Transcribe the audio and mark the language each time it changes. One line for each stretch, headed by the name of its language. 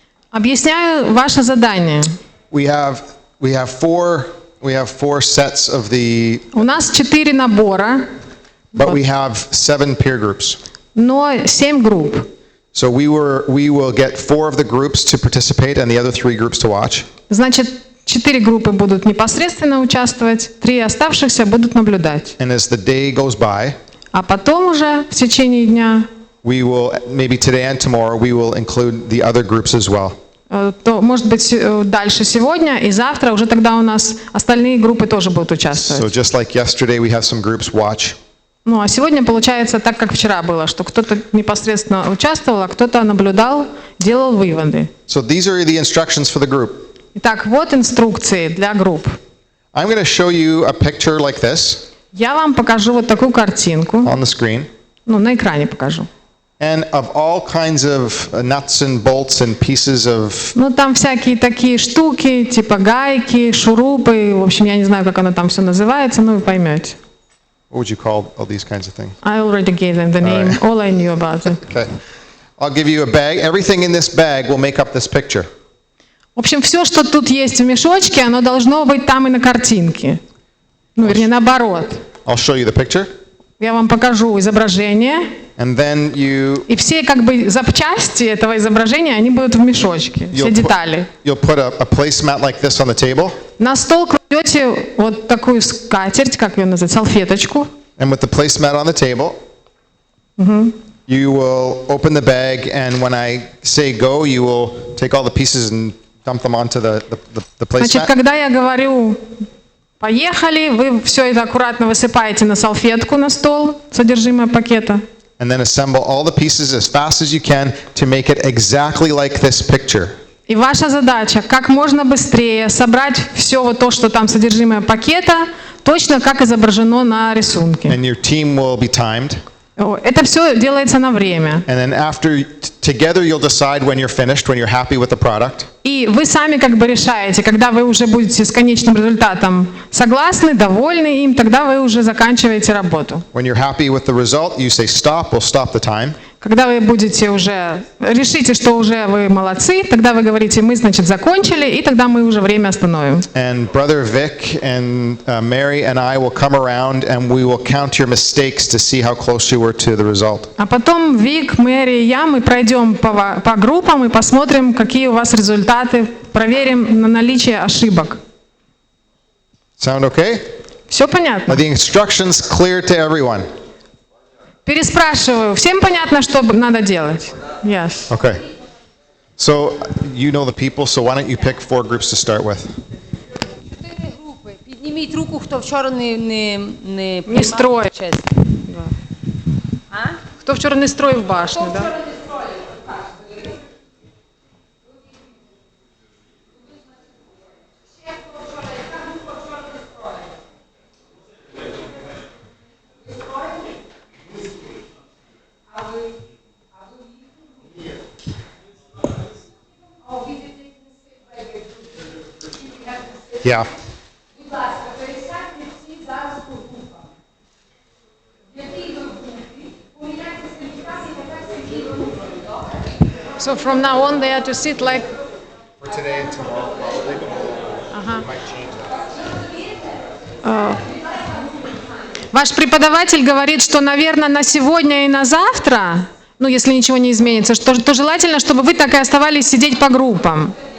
Russian: Объясняю ваше задание.
English: we have 4 sets of the,
Russian: У нас 4 набора,
English: but we have 7 peer groups.
Russian: но 7 групп.
English: So we will get 4 of the groups to participate and the other 3 groups to watch.
Russian: Значит, 4 группы будут непосредственно участвовать, 3 оставшихся будут наблюдать.
English: And as the day goes by,
Russian: А потом уже в течение дня,
English: we will, maybe today and tomorrow, we will include the other groups as well.
Russian: то, может быть, дальше сегодня и завтра уже тогда у нас остальные группы тоже будут
English: So
Russian: участвовать.
English: just like yesterday, we have some groups watch.
Russian: Ну, а сегодня получается так, как вчера было, что кто-то непосредственно участвовал, а кто-то наблюдал, делал выводы.
English: So these are the instructions for the group.
Russian: Итак, вот инструкции для групп.
English: I'm going to show you a picture like this
Russian: Я вам покажу вот такую картинку.
English: on the screen.
Russian: Ну, на экране покажу.
English: And of all kinds of nuts and bolts and pieces of,
Russian: Ну, там всякие такие штуки, типа гайки, шурупы. В общем, я не знаю, как оно там все называется, но вы поймете.
English: what would you call all these kinds of things? I already gave them the name. All I knew about it. Okay. I'll give you a bag. Everything in this bag will make up this picture.
Russian: В общем, все, что тут есть в мешочке, оно должно быть там и на картинке. Ну, вернее, наоборот.
English: I'll show you the picture.
Russian: Я вам покажу изображение.
English: and then
Russian: И все как бы запчасти этого изображения, они будут в мешочке, все детали.
English: you'll put a placemat like this on the table,
Russian: На стол кладете вот такую скатерть, как ее называют, салфеточку.
English: and with the placemat on the table, you will open the bag, and when I say go, you will take all the pieces and dump them onto the
Russian: Значит,
English: placemat.
Russian: когда я говорю «поехали», вы все это аккуратно высыпаете на салфетку на стол, содержимое пакета.
English: And then assemble all the pieces as fast as you can to make it exactly like this picture.
Russian: И ваша задача как можно быстрее собрать все вот то, что там содержимое пакета, точно как изображено на рисунке.
English: And your team will be timed.
Russian: Это все делается на время.
English: And then after, together you'll decide when you're finished, when you're happy with the product.
Russian: И вы сами как бы решаете, когда вы уже будете с конечным результатом согласны, довольны им, тогда вы уже заканчиваете работу.
English: When you're happy with the result, you say stop, we'll stop the time.
Russian: Когда вы будете уже, решите, что уже вы молодцы, тогда вы говорите, мы, значит, закончили, и тогда мы уже время остановим.
English: And Brother Vic and Mary and I will come around and we will count your mistakes to see how close you were to the result.
Russian: А потом Вик, Мэри и я, мы пройдем по группам и посмотрим, какие у вас результаты, проверим на наличие ошибок.
English: Sound okay?
Russian: Все понятно?
English: Are the instructions clear to everyone?
Russian: Переспрашиваю. Всем понятно, что надо делать?
English: Yes. Okay. So you know the people, so why don't you pick 4 groups to start with?
Ukrainian: 4 групи. Підніміть руку, хто вчора не Не строїв. честь. А? Хто вчора не строїв башню, Хто да? вчора не строїв? Покажете. Ще хто вчора, яка група вчора не строїв? Ви строїли? А ви? А ви їх? А у віді
English: Yeah.
Ukrainian: Будь ласка, пересядьте всі зараз по групам. В якій ви групі? Поміняйте сертифікації, нехай всі групи, добре?
English: So from now on they are to sit like... For today and tomorrow, probably, but Ага. might change that.
Russian: Ваш преподаватель говорит, что, наверное, на сегодня и на завтра, ну, если ничего не изменится, то желательно, чтобы вы так и оставались сидеть по группам.